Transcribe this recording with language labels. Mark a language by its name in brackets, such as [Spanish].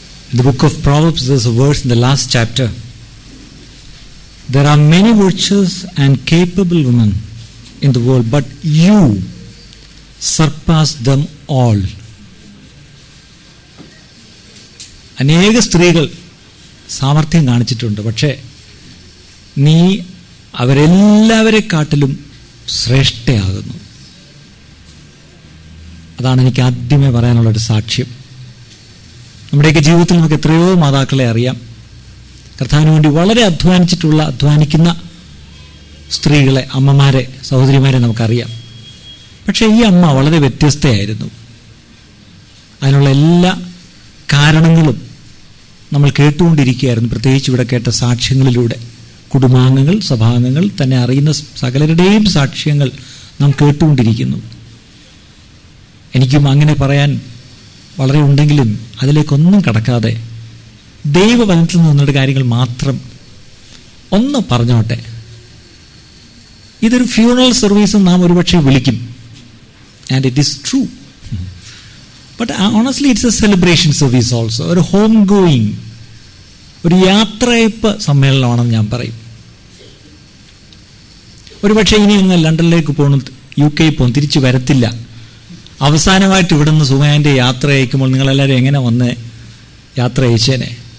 [English] In the book of Proverbs, there's a verse in the last chapter. There are many virtuous and capable women in the world, but you surpass them all. [Malayalam] അനേക സ്ത്രീകൾ സാമർഥ്യം കാണിച്ചിട്ടുണ്ട്, പക്ഷേ നീ അവരെല്ലാവരെക്കാട്ടിലും ശ്രേഷ്ഠയാകുന്നു. അതാണ് എനിക്ക് ആദ്യമേ പറയാനുള്ളൊരു സാക്ഷ്യം. നമ്മുടെയൊക്കെ ജീവിതത്തിൽ നമുക്ക് എത്രയോ മാതാക്കളെ അറിയാം, കർത്താവിന് വേണ്ടി വളരെ അധ്വാനിക്കുന്ന സ്ത്രീകളെ, അമ്മമാരെ, സഹോദരിമാരെ നമുക്കറിയാം. പക്ഷേ ഈ അമ്മ വളരെ വ്യത്യസ്തയായിരുന്നു. അതിനുള്ള എല്ലാ കാരണങ്ങളും നമ്മൾ കേട്ടുകൊണ്ടിരിക്കുകയായിരുന്നു. പ്രത്യേകിച്ച് ഇവിടെ കേട്ട സാക്ഷ്യങ്ങളിലൂടെ കുടുംബാംഗങ്ങൾ, സഭാംഗങ്ങൾ, തന്നെ അറിയുന്ന സകലരുടെയും സാക്ഷ്യങ്ങൾ നാം കേട്ടുകൊണ്ടിരിക്കുന്നു. എനിക്കും അങ്ങനെ പറയാൻ വളരെ ഉണ്ടെങ്കിലും അതിലേക്കൊന്നും കടക്കാതെ ദൈവവചനത്തിൽ നിന്നൊരു കാര്യങ്ങൾ മാത്രം ഒന്ന് പറഞ്ഞോട്ടെ. ഇതൊരു ഫ്യൂണറൽ സർവീസ് നാം ഒരുപക്ഷെ വിളിക്കും, [English] And it is true. But honestly, it's a celebration service also. [Malayalam] ഒരു ഹോം ഗോയിങ്, ഒരു യാത്രയപ്പ് സമ്മേളനമാണെന്ന് ഞാൻ പറയും. ഒരുപക്ഷെ ഇനി ഒന്ന് ലണ്ടനിലേക്ക് പോകണം, UK പോകും, തിരിച്ചു വരത്തില്ല. അവസാനമായിട്ട് ഇവിടെ നിന്ന് സുമയാൻ്റെ യാത്ര അയക്കുമ്പോൾ നിങ്ങളെല്ലാവരും എങ്ങനെ വന്ന് യാത്ര അയച്ചേനെ?